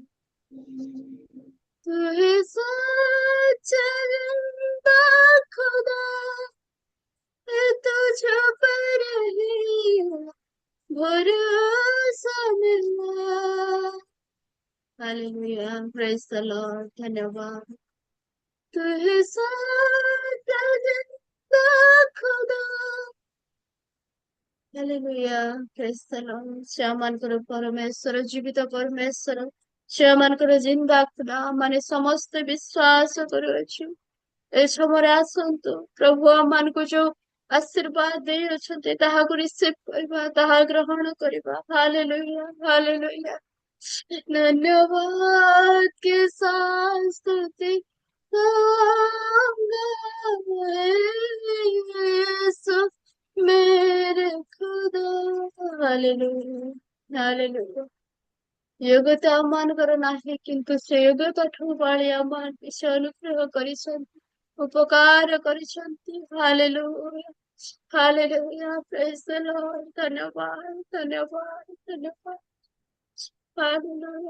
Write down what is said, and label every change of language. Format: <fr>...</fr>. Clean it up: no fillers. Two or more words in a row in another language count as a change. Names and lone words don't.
<hi>तू ही सच्चा जिंदा खुदा, तुझ पर ही भरोसा मिला। हालेलुया,</hi> <en>Praise the Lord,</en> <hi>धन्यवाद। तू ही सच्चा जिंदा खुदा। हालेलुया,</hi> <en>Praise the Lord.</en> <or>ସେମାନଙ୍କର ପରମେଶ୍ୱର, ଜୀବିତ ପରମେଶ୍ୱର, ସେମାନଙ୍କର</or> <hi>जिंदा खुदा</hi> <or>ମାନେ ସମସ୍ତେ ବିଶ୍ୱାସ କରୁଅଛୁ। ଏ ସମୟରେ ଆସନ୍ତୁ ପ୍ରଭୁ, ଆମମାନଙ୍କୁ ଯୋଉ ଆଶୀର୍ବାଦ ଦେଇଅଛନ୍ତି ତାହାକୁ ରିସିଭ କରିବା, ତାହା ଗ୍ରହଣ କରିବା। ହାଲେଲୁୟା, ହାଲେଲୁୟା।</or> <hi>धन्यवाद के साथ स्तुति गाऊंगा, यीशु मेरे खुदा। हालेलुया, हालेलुया। योग्यता</hi> <or>ଆମମାନଙ୍କର ନାହିଁ, କିନ୍ତୁ ସେ ଯୋଗ୍ୟତାଠୁ ବଳି ଆମମାନଙ୍କୁ ସେ ଅନୁଗ୍ରହ କରିଛନ୍ତି, ଉପକାର କରିଛନ୍ତି। ହାଲେଲୁୟା, ହାଲେଲୁୟା,</or> <en>Praise the Lord.</en> <or>ଧନ୍ୟବାଦ, ଧନ୍ୟବାଦ, ଧନ୍ୟବାଦ। ହାଲେଲୁୟା।</or>